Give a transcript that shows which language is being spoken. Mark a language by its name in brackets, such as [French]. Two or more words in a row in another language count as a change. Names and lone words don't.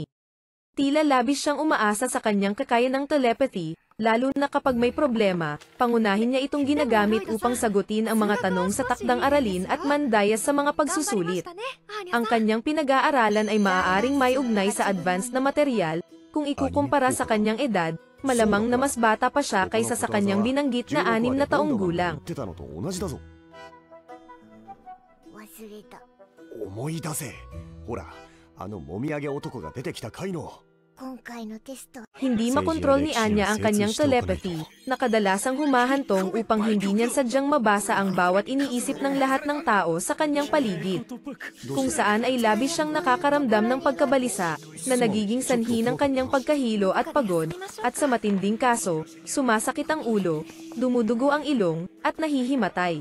[Filipino] Tila labis siyang umaasa sa kanyang kakayahan ng telepathy, lalo na kapag may problema, pangunahin niya itong ginagamit upang sagutin ang mga tanong sa takdang aralin at mandayas sa mga pagsusulit. Ang kanyang pinag-aaralan ay maaaring may ugnay sa advanced na material, kung ikukumpara sa kanyang edad, malamang na mas bata pa siya kaysa sa kanyang binanggit na 6 na taong gulang. [Japanese] 思い出せ。ほら、あのもみあげ男が出てきた回の。 [Filipino] Hindi makontrol ni Anya ang kanyang telepathy, na kadalasang humahantong upang hindi niya sadyang mabasa ang bawat iniisip ng lahat ng tao sa kanyang paligid. Kung saan ay labis siyang nakakaramdam ng pagkabalisa, na nagiging sanhi ng kanyang pagkahilo at pagod, at sa matinding kaso, sumasakit ang ulo, dumudugo ang ilong, at nahihimatay.